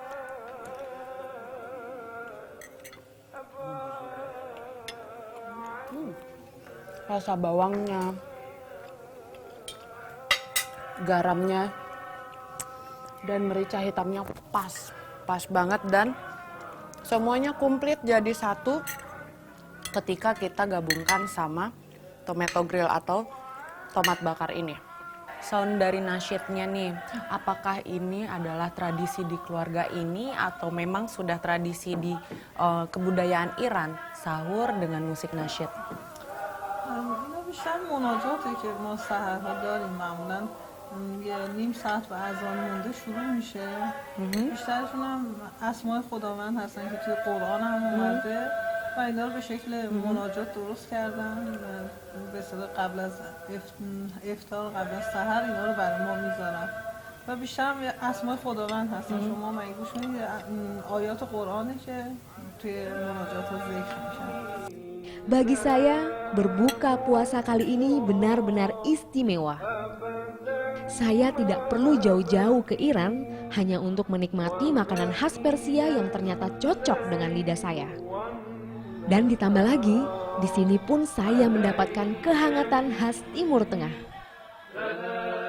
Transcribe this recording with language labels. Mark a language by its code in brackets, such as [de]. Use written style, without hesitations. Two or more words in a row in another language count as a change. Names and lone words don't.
[id] Rasa bawangnya, garamnya, dan merica hitamnya pas banget dan semuanya komplit jadi satu ketika kita gabungkan sama [en] tomato grill [id] atau tomat bakar ini. sound dari nasyidnya nih, apakah ini adalah tradisi di keluarga ini atau memang sudah tradisi di kebudayaan Iran, sahur dengan musik nasyid? [fa] اینا بیشتر مناجاته که ما سحرها داریم معمولا یه نیم ساعت به اذان مونده شروع میشه بیشترشون هم اسماء خداوند هستن که توی قرآن هم اومده و اینا رو به شکل مناجات درست کردن به اصطلاح قبل از افطار قبل از سحر اینا رو برای ما میذارن و بیشتر هم اسماء خداوند هستن شما مگه گوش کنید آیات قرآنه که توی مناجات ها ذکر میشن. [id] Bagi saya, berbuka puasa kali ini benar-benar istimewa. Saya tidak perlu jauh-jauh ke Iran hanya untuk menikmati makanan khas Persia yang ternyata cocok dengan lidah saya. Dan ditambah lagi, di sini pun saya mendapatkan kehangatan khas Timur Tengah.